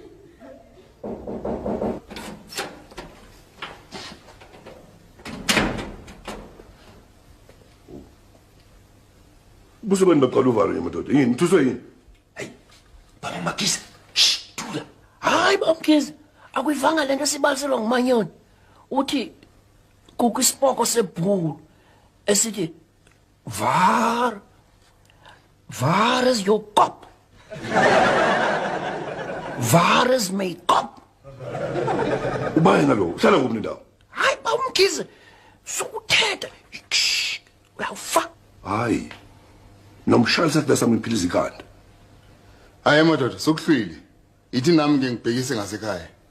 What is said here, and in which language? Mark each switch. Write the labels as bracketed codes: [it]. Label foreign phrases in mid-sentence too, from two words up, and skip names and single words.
[xh] Busubeni baqala uvalo madoda. Yini uthuswe yini? Baba Makhize. Thula. Hayi Baba Makhize. Akuyivanga lento sibaliselwa ngumanyoni. Uthi kukho isipoko sebhulu esithi [af] Waar is your kop? Waar is my kop? [xh] Ubayena lo, uhlala kuphi ndawo? Hayi ba umkhize. Sukuthetha. Uyawufa. Hayi. Nomshayeli sathi besa ngiphiliza ikhanda. Hayi madoda, sokuhlwile. Ithi nami ngingibhekise ngasekhaya.